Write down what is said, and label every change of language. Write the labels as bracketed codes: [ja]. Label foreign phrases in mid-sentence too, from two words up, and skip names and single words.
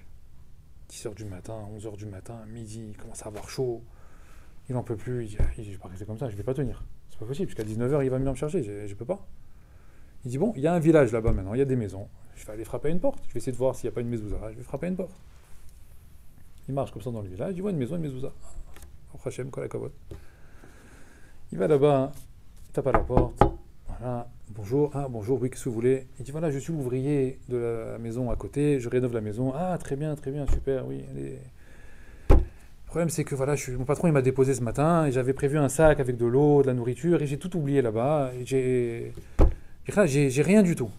[fr] 10h du matin, 11h du matin, midi, il commence à avoir chaud. Il n'en peut plus, il dit, je vais pas rester comme ça, je vais pas tenir. C'est pas possible, jusqu'à 19h, il va venir me chercher, je peux pas. Il dit, bon, il y a un village là-bas maintenant, il y a des maisons. Je vais aller frapper à une porte, je vais essayer de voir s'il n'y a pas une mezouza. Je vais frapper à une porte. Il marche comme ça dans le village, il voit une maison, une mezouza. [he] Oh, השם כל הכבוד. [fr] Il va là-bas, il tape à la porte. Voilà, bonjour, bonjour, oui, qu'est-ce que vous voulez? Il dit, voilà, je suis l'ouvrier de la maison à côté, je rénove la maison. Ah, très bien, super, oui, allez. Le problème, c'est que voilà, mon patron, il m'a déposé ce matin, et j'avais prévu un sac avec de l'eau, de la nourriture, et j'ai tout oublié là-bas, et j'ai rien du tout.